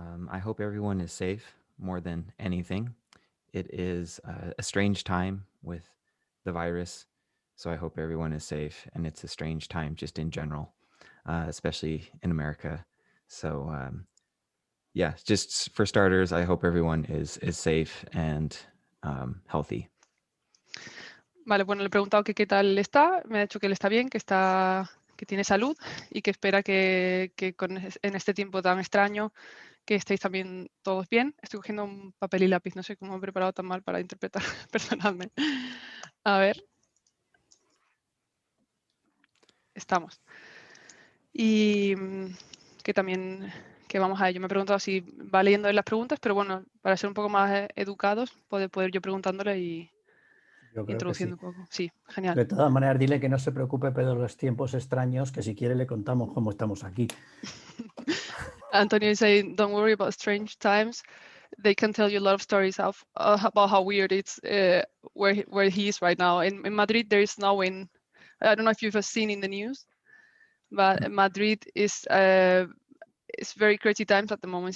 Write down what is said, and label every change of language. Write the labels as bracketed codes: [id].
[en] I hope everyone is safe more than anything. It is a strange time with the virus, so I hope everyone is safe. And it's a strange time just in general, especially in America. So yeah, just for starters, I hope everyone is safe and healthy. [es] Vale, bueno, le he preguntado que qué tal está. Me ha dicho que él está bien, que tiene salud y que espera que en este tiempo tan extraño que estéis también todos bien. Estoy cogiendo un papel y lápiz, no sé cómo he preparado tan mal para interpretar, perdonadme. A ver. Estamos. Y que también, que vamos a ello. Me he preguntado si va leyendo las preguntas, pero bueno, para ser un poco más educados, poder yo preguntándole y Yo creo que sí. introduciendo un poco. Sí, genial. De todas maneras, dile que no se preocupe de los tiempos extraños, que si quiere le contamos cómo estamos aquí. [en] Antonio is saying, don't worry about strange times. They can tell you a lot of stories about how weird it's where he is right now. In Madrid, there is snowing. I don't know if you've seen in the news, but Madrid is very crazy times at the moment.